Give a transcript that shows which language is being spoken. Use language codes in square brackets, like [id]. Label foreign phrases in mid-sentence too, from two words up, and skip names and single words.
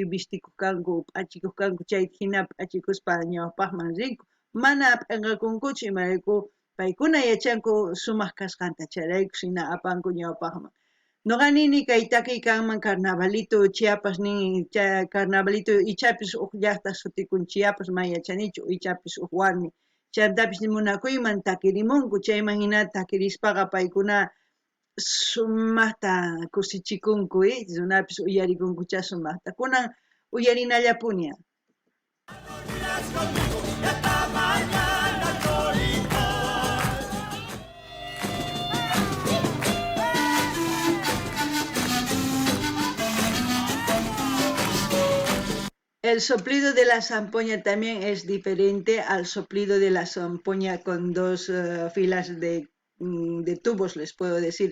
[qu] vistikuq kanku p'achikuq kanku chay hina p'achikuspa ñawpaqman rinku mana p'inqakunkuchu imarayku paykuna yachanku sumaq kasqanta chayraykus hina apanku ñawpaqman nuqa nini kay takiy kanman carnavalito Chiapas nin carnavalito ichapis huk llaqta sutikun Chiapas mana yachanichu ichapis huk warmi chantapis munakuyman takirimunku chayman hina takirispaqa paykuna sumaqta kusichikunku runapis uyarikunkucha sumaqta kunan uyarinallapuña [es] El soplido de la zampoña también es diferente al soplido de la zampoña con dos filas de tubos, les puedo decir.